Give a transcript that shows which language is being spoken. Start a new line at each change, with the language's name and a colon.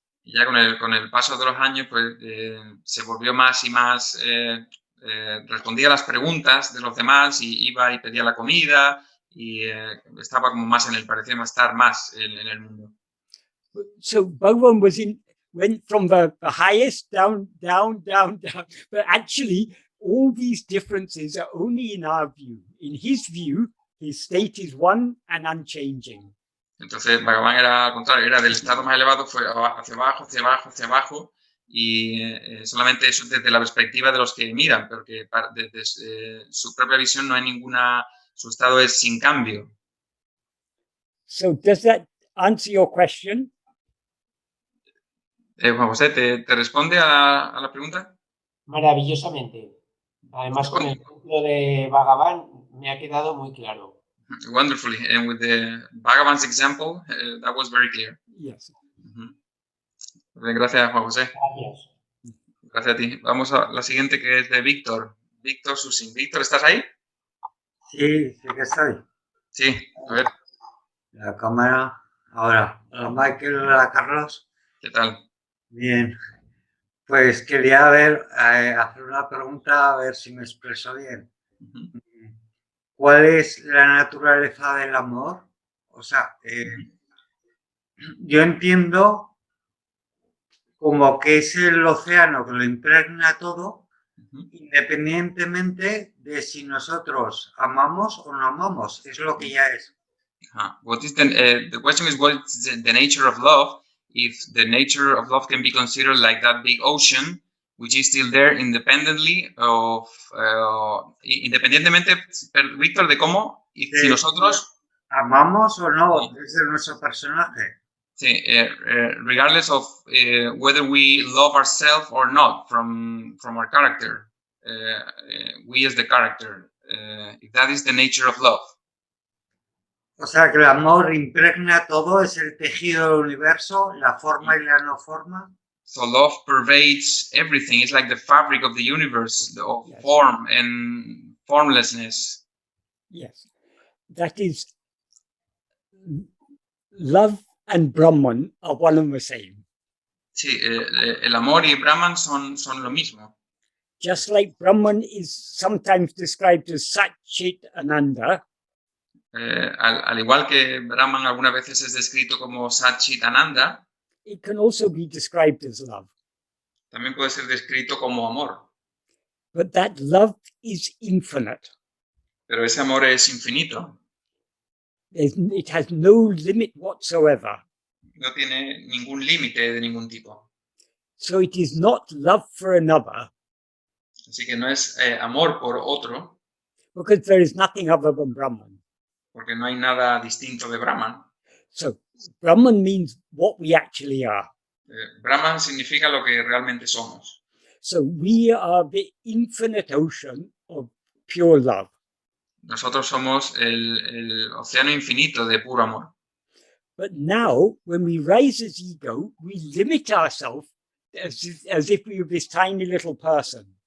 Spanish: Y ya con el paso de los años, pues se volvió más y más, respondía a las preguntas de los demás y iba y pedía la comida y estaba como más parecía estar más en el mundo.
English: So Bhagavan went from the highest down, but actually all these differences are only in our view. In his view, his state is one and unchanging.
Spanish: Entonces, Bhagavan era al contrario, era del estado más elevado, fue hacia abajo, hacia abajo, hacia abajo, y solamente eso desde la perspectiva de los que miran, porque desde su propia visión no hay ninguna, su estado es sin cambio.
English: So does that answer your question?
Spanish: Juan José, ¿te responde a la pregunta? Maravillosamente. Además, con el ejemplo de Bhagavan me ha quedado muy claro.
English: Wonderfully. And with the Bhagavan's example, that was very clear. Yes.
Spanish: Gracias, Juan José. Gracias. Gracias a ti. Vamos a la siguiente, que es de Víctor. Víctor Susín. Víctor, ¿estás ahí? Sí, sí que estoy. Sí, a ver. La cámara. Ahora, hola Michael, hola Carlos. ¿Qué tal? Bien. Pues quería hacer una pregunta, a ver si me expreso bien. ¿Cuál es la naturaleza del amor? O sea, yo entiendo como que es el océano que lo impregna todo, independientemente de si nosotros amamos o no amamos. Es lo que ya es.
English: What is the question is, what is the nature of love? If the nature of love can be considered like that big ocean, which is still there independently of,
Spanish: independientemente, Víctor, de cómo, y si nosotros amamos o no, es nuestro personaje.
English: Sí, regardless of whether we love ourselves or not from our character, we as the character, if that is the nature of love.
Spanish: O sea, que el amor impregna todo, es el tejido del universo, la forma y la no forma.
English: So love pervades everything. It's like the fabric of the universe, of Yes. form and formlessness. Yes. That is, love and Brahman are one and the same.
Spanish: Sí, el amor y Brahman son lo mismo.
English: Just like Brahman is sometimes described as Sat Chit Ananda,
Spanish: Al igual que Brahman algunas veces es descrito como Sat Chit Ananda,
English: it can also be described as love.
Spanish: también puede ser descrito como amor.
English: But that love is infinite.
Spanish: Pero ese amor es infinito.
English: It has no limit whatsoever.
Spanish: No tiene ningún límite de ningún tipo.
English: So it is not love for another,
Spanish: Así que no es amor por otro,
English: because there is nothing other than Brahman.
Spanish: porque no hay nada distinto de Brahman.
English: So Brahman means what we actually are.
Spanish: Brahman significa lo que realmente somos.
English: So we are the infinite ocean of pure love.
Spanish: Nosotros somos el océano infinito de puro amor.
English: But now, when we rise as ego, we limit ourselves as if we were this tiny little person.